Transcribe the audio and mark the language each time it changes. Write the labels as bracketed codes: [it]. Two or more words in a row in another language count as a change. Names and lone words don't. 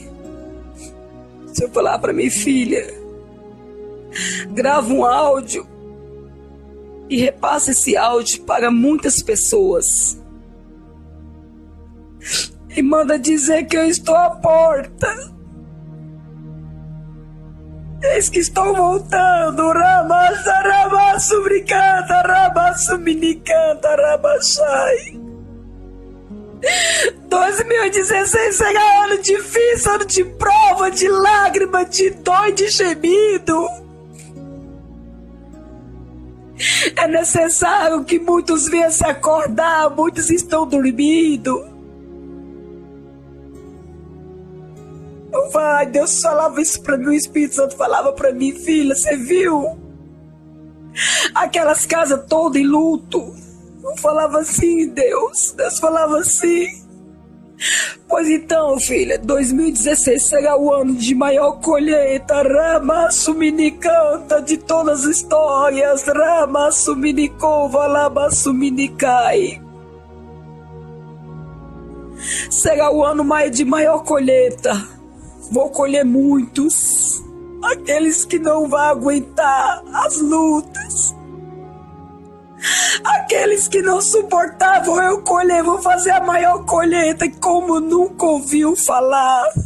[pt] O Senhor falava para mim, filha, grava um áudio e repassa esse áudio para muitas pessoas. E manda dizer que eu estou à porta. Eis que estou voltando. Ramassa, ramasso, brincanta, ramasso, minicanta, ramassai. 2016 será ano difícil, ano de prova, de lágrima, de dor e de gemido. É necessário que muitos venham se acordar, muitos estão dormindo. Vai, Deus falava isso para mim, o Espírito Santo falava para mim, filha, você viu? Aquelas casas todas em luto. Eu falava assim, Deus falava assim. Pois então, filha, 2016 será o ano de maior colheita. Ramaço minicanta de todas as histórias. Ramaço minicova, lamaço minicai. Será o ano de maior colheita. vou colher muitos. Aqueles que não vão aguentar as lutas. Aqueles que não suportavam eu colher, vou fazer a maior colheita como nunca ouviu falar.